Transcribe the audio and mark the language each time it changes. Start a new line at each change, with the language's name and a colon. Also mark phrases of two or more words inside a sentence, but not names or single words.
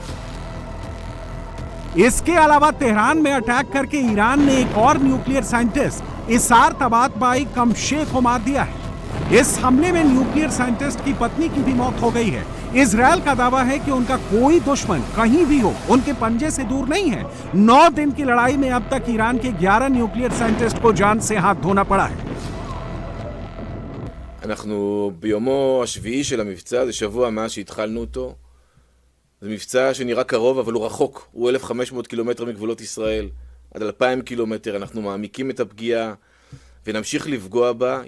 Hindi: इसके अलावा तेहरान में अटैक करके ईरान ने एक और
English: nuclear scientist
Hindi: इसार तबातबाई कमशे को मार दिया है। इस हमले में
English: nuclear scientist
Hindi: की पत्नी की भी मौत हो गई है। इजरायल का दावा है कि उनका कोई दुश्मन कहीं भी हो उनके पंजे से दूर नहीं है। 9 दिन की लड़ाई में अब तक ईरान के 11
English: nuclear scientist
Hindi: को जान से हाथ धोना पड़ा है।
Hebrew: אנחנו ביומו השביעי של המבצע, זה שבוע מאז שהתחלנו אותו. זה מבצע שנראה קרוב, אבל הוא רחוק. הוא 1,500 קילומטר מגבולות ישראל, עד 2,000 קילומטר. אנחנו מעמיקים את הפגיעה ונמשיך לפגוע בה.